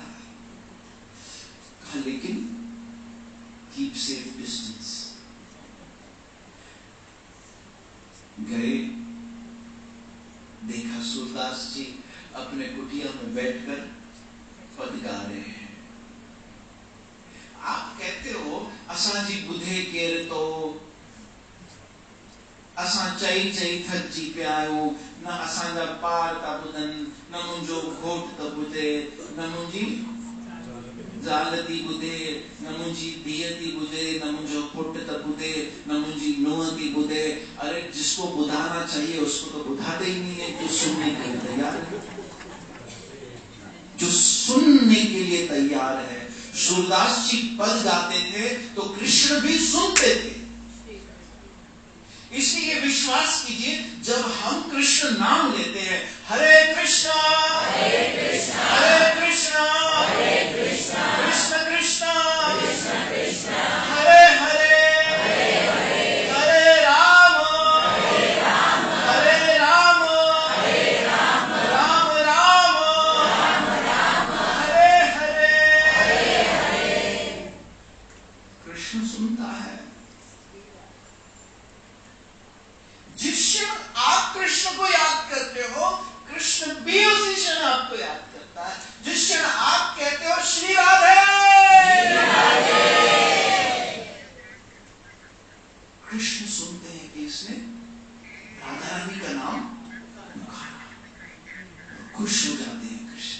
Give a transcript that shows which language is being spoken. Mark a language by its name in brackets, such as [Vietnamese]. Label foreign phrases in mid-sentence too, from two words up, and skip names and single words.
[Hindi] कहा लेकिन [English] keep safe distance. [Hindi] गए, देखा सूरदास जी अपने कुटिया में बैठकर पद गा रहे हैं। आप कहते हो [Sindhi] असा जी बुधे केर तो असा चई चई थक जी पे आयो, न असांजा पार ता बुधन, न मुंहिंजो घोट त बुधे, न मुंहिंजी ज़ाल थी बुधे, न मुंहिंजी धीअ थी बुधे, न मुंहिंजो पुट त बुधे, न मुंहिंजी नुंहं थी बुधे। [Hindi] अरे जिसको बुधाना चाहिए उसको तो बुधाते ही नहीं है, जो सुनने के लिए तैयार है, जो सुनने के लिए तैयार है। सूरदास जी पद गाते थे तो कृष्ण भी सुनते थे। इसलिए विश्वास कीजिए, जब हम कृष्ण नाम लेते हैं, [Sanskrit] हरे कृष्णा हरे कृष्णा कृष्ण कृष्ण हरे हरे हरे राम राम राम हरे हरे। [Hindi] कृष्ण सुनता है। जिस क्षण आप कृष्ण को याद करते हो, कृष्ण भी उसी क्षण आपको याद करता है। जिस क्षण आप कहते हो श्री राधे, कृष्ण सुनते हैं कि इसने राधा रानी का नाम पुकारा, खुश हो जाते हैं कृष्ण।